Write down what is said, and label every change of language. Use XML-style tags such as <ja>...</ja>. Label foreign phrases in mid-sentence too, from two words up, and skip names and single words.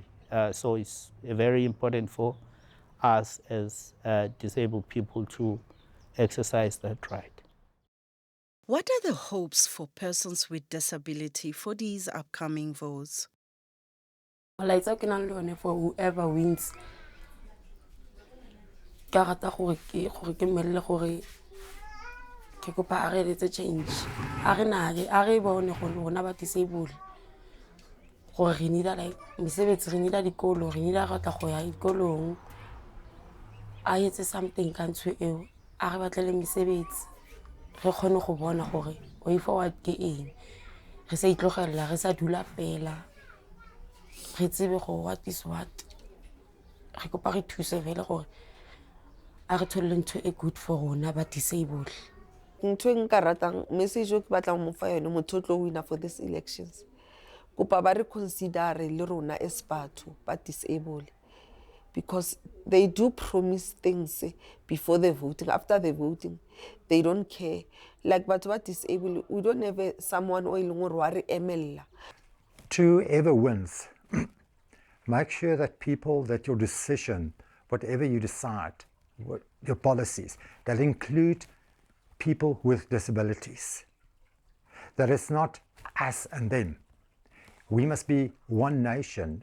<en>So it's very important for us as disabled people to exercise that right. What are the hopes for persons with disability for these upcoming votes? Well, it's okay now for whoever wins.</en> <tn>Ke rata gore ke mmelle gore ke kopa a re etse change. A re bone gore rona ba disabled. Gore re</tn> <en>need like</en> <tn>mesebetsi, re need dikolo, re need ga tla go ya dikolong. A etse something ka ntse eo. A re batlele mesebetsi. Re kgone go bona gore way forward ke eng. Re sa itlogela, re sa dula fela. Re tsebe go</tn> <en>what is what.</en> <tn>Re kopa re thuse vele gore a re thole ntho e</tn> <en>good for</en> <tn>rona ba disabled. Ntho e nka ratang message o ke batlang mo fa yone motho o tlo winner</tn> <en>for these elections.</en> <tn>Kopa ba re</tn> <en>consider</en> <tn>le rona</tn> <en>as</en> <tn>batho ba</tn> <en>disabled, because they do promise things before the voting. After the voting, they don't care.</en> <tn>Like batho ba disabled,</tn> <en>we don't have someone</en> <tn>o ileng gore wa re emella.</tn> <en>Whoever wins, make sure that people, that your decision, whatever you decide, your policies, that include people with disabilities. That it's not us and them. We must be one nation.</en>